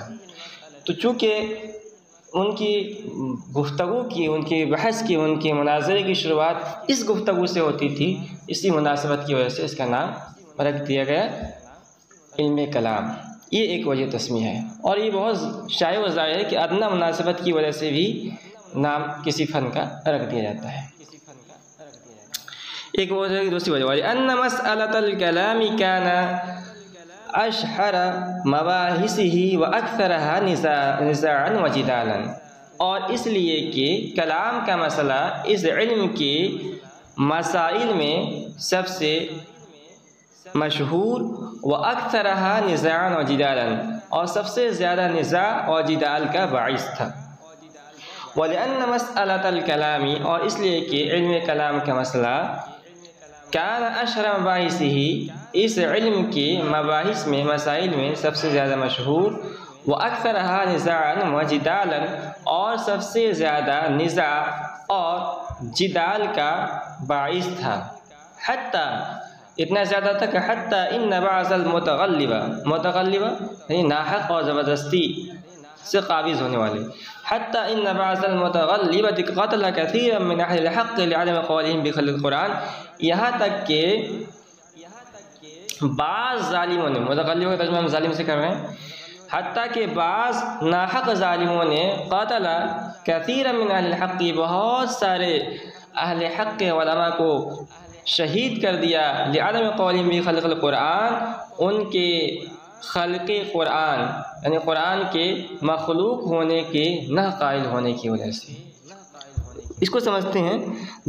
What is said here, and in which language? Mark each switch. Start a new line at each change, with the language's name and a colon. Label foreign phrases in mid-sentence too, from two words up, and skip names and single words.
Urdu: تو چونکہ ان کی گفتگو کی، ان کی بحث کی، ان کے مناظرے کی شروعات اس گفتگو سے ہوتی تھی، اسی مناسبت کی وجہ سے اس کا نام رکھ دیا گیا علم کلام. یہ ایک وجہ تسمیہ ہے اور یہ بہت شائع و ظاہر ہے کہ ادنیٰ مناسبت کی وجہ سے بھی نام کسی فن کا رکھ دیا جاتا ہے. ایک وجہ کی دوسری وجہ
Arabic: أن مسألة الكلام كان أشهر مباحثه وأكثرها نزاعا وجدالا,
Urdu: اور اس لیے کہ کلام کا مسئلہ اس علم کے مسائل میں سب سے مشہور
Arabic: وأكثرها نزاعا وجدالا,
Urdu: اور سب سے زیادہ نزاع اور جدال کا باعث تھا.
Arabic: ولأن مسألة الكلام,
Urdu: اور اس لیے کہ علم کلام کا مسئلہ
Arabic: كان أشهر مباحثه,
Urdu: اس علم کے مباحث میں، مسائل میں سب سے زیادہ مشہور,
Arabic: وأكثرها نزاعا وجدالا,
Urdu: اور سب سے زیادہ نزاع اور جدال کا باعث تھا. حتیٰ، اتنا زیادہ تھا کہ
Arabic: حتى إن بعض المتغلبة,
Urdu: متغلبہ یعنی ناحق اور زبردستی سے قابض ہونے والے,
Arabic: حتى إن بعض المتغلبة قتل كثيرا من أهل الحق لعدم قولهم بخلق القرآن,
Urdu: یہاں تک کہ بعض ظالموں نے، متغلبہ کا ترجمہ ہم ظالم سے کر رہے ہیں، حتیٰ کہ بعض ناحق ظالموں نے
Arabic: قتل كثيرا من أهل الحق,
Urdu: بہت سارے اہل حق کے علما کو شہید کر دیا,
Arabic: لعدم قولهم بخلق القرآن,
Urdu: ان کے خلق قرآن یعنی قرآن کے مخلوق ہونے کے نہ قائل ہونے کی وجہ سے. اس کو سمجھتے ہیں.